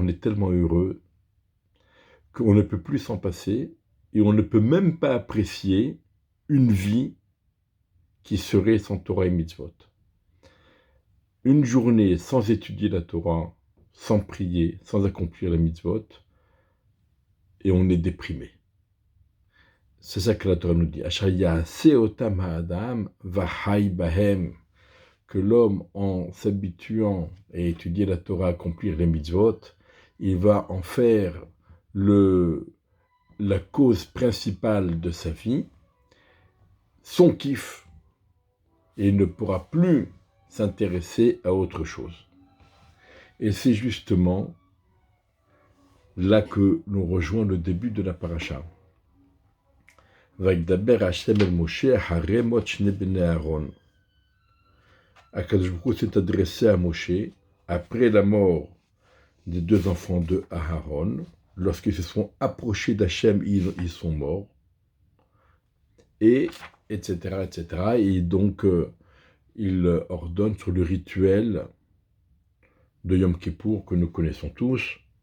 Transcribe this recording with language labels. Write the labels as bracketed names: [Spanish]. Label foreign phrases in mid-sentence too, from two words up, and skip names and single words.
[French] qu'on ne peut plus s'en passer et on ne peut même pas apprécier une vie qui serait sans Torah et mitzvot. Une journée sans étudier la Torah, sans prier, sans accomplir la mitzvot, et on est déprimé. C'est ça que la Torah nous dit. [Hebrew] אשר יעשה אותם האדם וחי בהם, [French] que l'homme, en s'habituant à étudier la Torah, à accomplir les mitzvot, il va en faire la cause principale de sa vie, son kiff, et il ne pourra plus s'intéresser à autre chose. Et c'est justement là que nous rejoint le début de la paracha. [Hebrew] וידבר השם אל משה אחרי מות שני בני אהרן. [French] Akadosh Baruch Hu s'est adressé à Moshe après la mort des deux enfants de Aaron. Lorsqu'ils se sont approchés d'Hachem, ils sont morts. Et etc. Et donc, il ordonne sur le rituel de Yom Kippour que nous connaissons tous.